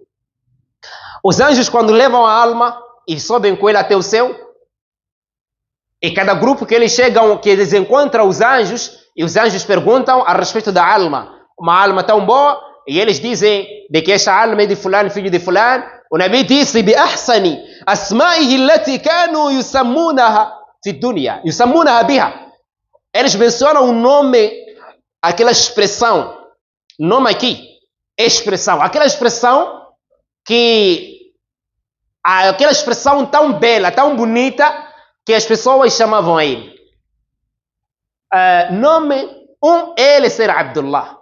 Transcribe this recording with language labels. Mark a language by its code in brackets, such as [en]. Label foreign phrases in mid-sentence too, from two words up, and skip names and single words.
[pt] Os anjos, quando levam a alma e sobem com ele até o céu, e cada grupo que eles chegam, que eles encontram os anjos, e os anjos perguntam a respeito da alma, uma alma tão boa, e eles dizem de que esta alma é de fulano, filho de fulano. O Nabi disse, [ar] بأحسن أسمائه التي كانوا يسمونها في الدنيا يسمونها بها. [pt] Eles mencionam o nome, aquela expressão, nome aqui, expressão, aquela expressão tão bela, tão bonita, que as pessoas chamavam a ele. Ele ser Abdullah.